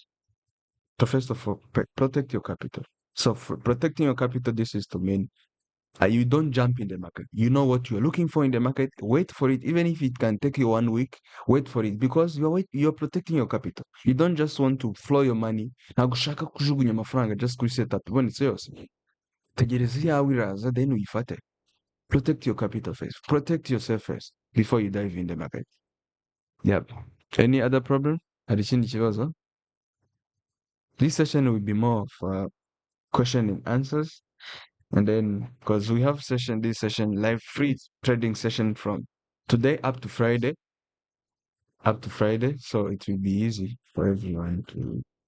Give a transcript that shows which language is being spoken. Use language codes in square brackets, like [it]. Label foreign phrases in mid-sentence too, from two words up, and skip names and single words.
[en] So first of all, protect your capital. So for protecting your capital, this is to mean you don't jump in the market. You know what you're looking for in the market. Wait for it, even if it can take you 1 week. Wait for it because you're protecting your capital. You don't just want to flow your money. [rw] Ntabwo ushaka kujugunya amafaranga just kuri setup ibonetse yose. Tegereza iyawe iraza then uyifate. [en] Protect your capital first. Protect yourself first before you dive in the market. Yep. Any other problem? [rw] Hari ikindi kibazo? [en] This session will be more of question and answers. And then, because we have this session, live free trading session from today up to Friday. So it will be easy for everyone to.